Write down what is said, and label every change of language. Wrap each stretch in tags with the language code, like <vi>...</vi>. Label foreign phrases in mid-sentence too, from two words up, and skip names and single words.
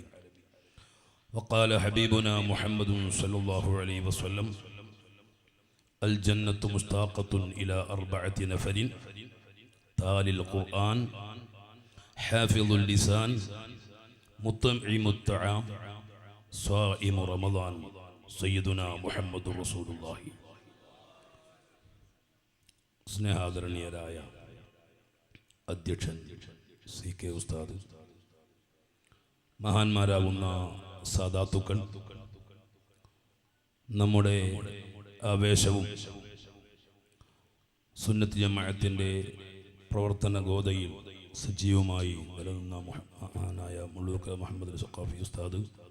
<ar>وقال حبيبنا محمد صلى الله عليه وسلم الجنة مشتاقة إلى 4 نفر: تالي القرآن، حافظ اللسان، مطعم الطعام، صائم رمضان. سيدنا محمد رسول الله.</ar> <ml>സ്നേഹാദരണീയരായ അധ്യക്ഷൻ CK ഉസ്താദ്, മഹാന്മാരാകുന്ന സാദാത്തുക്കൾ, നമ്മുടെ ആവേശവും സുന്നത്ത് ജമാഅത്തിൻ്റെ പ്രവർത്തന ഗോതയിൽ സജീവമായി നിലനിന്ന മഹാനായ മുള്ളൂർക്കര മുഹമ്മദ് സഖാഫി ഉസ്താദ്,</ml>